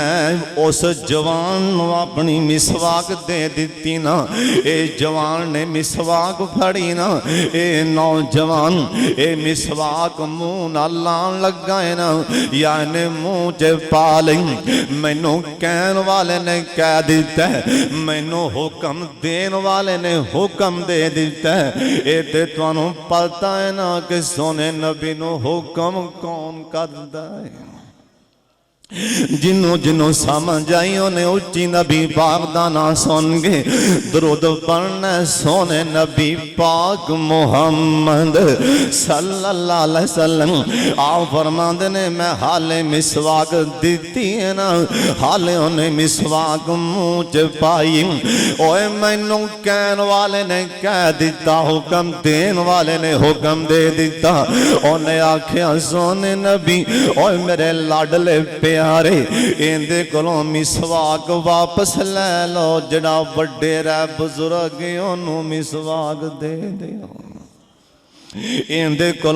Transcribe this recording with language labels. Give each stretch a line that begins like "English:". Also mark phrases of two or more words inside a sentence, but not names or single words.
Punjabi: ਉਸ ਜਵਾਨ ਆਪਣੀ ਮਿਸਵਾਕ ਦੇ ਦਿੱਤੀ ਨਾ ਏ ਜਵਾਨ ਨੇ ਮਿਸਵਾਕ ਫੜੀ ਨਾ ਏ ਨੌਜਵਾਨ ਏ ਮਿਸਵਾਕ ਮੂੰਹ ਨਾਲ ਲਾਣ ਲੱਗਾ ਹੈ ਨਾ ਯਾ ਨੇ ਮੂੰਹ ਚ ਪਾ ਲਈ ਮੈਨੂੰ ਕਹਿਣ ਵਾਲੇ ਨੇ ਕਹਿ ਦਿੱਤਾ ਮੈਨੂੰ ਹੁਕਮ ਦੇਣ ਵਾਲੇ ਨੇ ਹੁਕਮ ਦੇ ਦਿੱਤਾ ਏ ਤੇ ਤੁਹਾਨੂੰ ਪਤਾ ਹੈ ਨਾ ਕਿ ਸੋਹਣੇ ਨਬੀ ਨੂੰ ਹੁਕਮ ਕੌਣ ਕਰਦਾ ਹੈ ਜਿਨ੍ਹਾਂ ਜਿਨ੍ਹਾਂ ਸਮਝ ਆਈ ਉਨ੍ਹੇ ਉੱਚੀ ਨਬੀ ਪਾਕ ਦਾ ਨਾਮ ਸੁਣ ਕੇ ਦਰੂਦ ਪੜ੍ਹਨਾ ਸੋਹਣੇ ਨਬੀ ਪਾਕ ਮੁਹੰਮਦ
Arabic: صلى الله عليه وسلم
Punjabi: ਆਪ ਫ਼ਰਮਾਤੇ ਨੇ ਮੈਂ ਹਾਲੇ ਮਿਸਵਾਕ ਦੀ ਹੈ ਨਾ ਹਾਲੇ ਉਨ੍ਹੇ ਮਿਸਵਾਕ ਮੂੰਹ ਚ ਪਾਈ ਓਏ ਮੈਨੂੰ ਕਹਿਣ ਵਾਲੇ ਨੇ ਕਹਿ ਦਿੱਤਾ ਹੁਕਮ ਦੇਣ ਵਾਲੇ ਨੇ ਹੁਕਮ ਦੇ ਦਿੱਤਾ ਉਨ੍ਹੇ ਆਖਿਆ ਸੋਹਣੇ ਨਬੀ ਓਏ ਮੇਰੇ ਲਾਡਲੇ ਪਿਆਰੇ ਇੰਦੇ ਕੋਲੋਂ ਮਿਸਵਾਕ ਵਾਪਸ ਲੈ ਲਓ ਜਿਹੜਾ ਵਡੇਰਾ ਬਜ਼ੁਰਗ ਓਨੂੰ ਮਿਸਵਾਕ ਦੇ ਦਿਓ ਇੰਦੇ ਕੋਲੋਂ